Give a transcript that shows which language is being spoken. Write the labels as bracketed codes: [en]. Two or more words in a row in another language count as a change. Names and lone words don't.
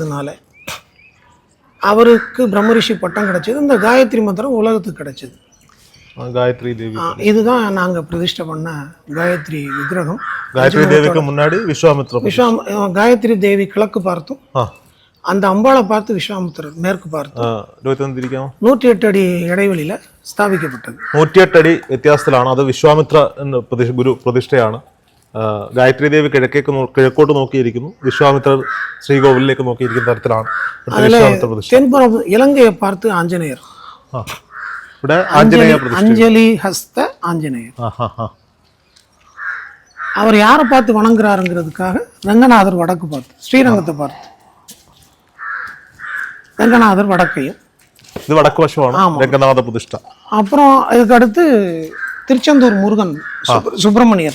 [ta] அப்படி எரித்ததுனால அவருக்கு பிரம்மரிஷி பட்டம் கிடைச்சது. இந்த காயத்ரி மந்திரம் உலகத்துக்கு கிடைச்சது. காயத்ரி தேவி. இதுதான் நாங்கள் பிரதிஷ்டை பண்ண காயத்ரி விக்கிரகம். காயத்ரி தேவிக்கு முன்னாடி விஸ்வாமித்ரர். காயத்ரி தேவி கிழக்கு பார்த்தும் அந்த அம்பாளை பார்த்து விஸ்வாமித்திரர் மேற்கு பார்த்து [ml] 108 അടി ഇടവേളയിൽ സ്ഥാപിക്കപ്പെട്ടത്. 108 അടി വ്യത്യാസത്തിലാണ്. അത് വിശ്വാമിത്ര ഗുരു പ്രതിഷ്ഠയാണ്. ഗായത്രി ദേവി കിഴക്കോട്ട് നോക്കിയിരിക്കുന്നു, വിശ്വാമിത്രർ ശ്രീകോവിലേക്ക് നോക്കിയിരിക്കുന്ന തരത്തിലാണ് വിശ്വാമിത്ര പ്രതിഷ്ഠ. [ta] தென்புறம் இலங்கையை பார்த்து ஆஞ்சநேயர். [ml] ഇവിടെ ആഞ്ജനേയ പ്രതിഷ്ഠ. [ta] அஞ்சலி ஹஸ்த ஆஞ்சநேயர். அவர் யாரை பார்த்து வணங்குறாருங்கிறதுக்காக ரங்கநாதர் வடக்கு பார்த்து, ஸ்ரீரங்கத்தை பார்த்து ரங்கநாதர் வடக்கையும். இது வடக்கு [ml] வசമാണ് ரங்கநாத പ്രതിഷ്ഠ. [ta] அப்புறம் இதுக்கு அடுத்து திருச்செந்தூர் முருகன் சுப்பிரமணியர்.